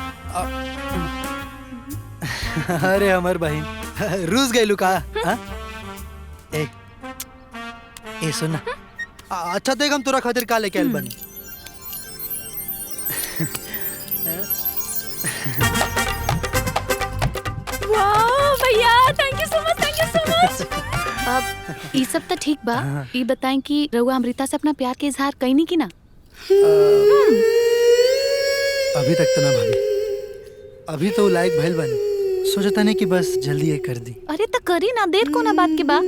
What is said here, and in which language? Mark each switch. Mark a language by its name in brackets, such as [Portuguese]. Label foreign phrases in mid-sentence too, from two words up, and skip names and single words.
[Bhojpuri] अरे हमर बहन रूस गइलू का? हाँ? ए सुन ना, अच्छा देख हम तोरा खातिर का लेके आइल बनी। वाह भैया, [English] thank you so much, thank you so much. [Bhojpuri] अब ये सब तो ठीक बा। ये बताएं कि रउआ अमृता से अपना प्यार के इजहार कईनी की ना? अभी तक तो ना भाभी, अभी तो लायक भइल बनी। सोचता नहीं कि बस जल्दी ये कर दी। अरे तो करी ना, देर को ना बात के बा।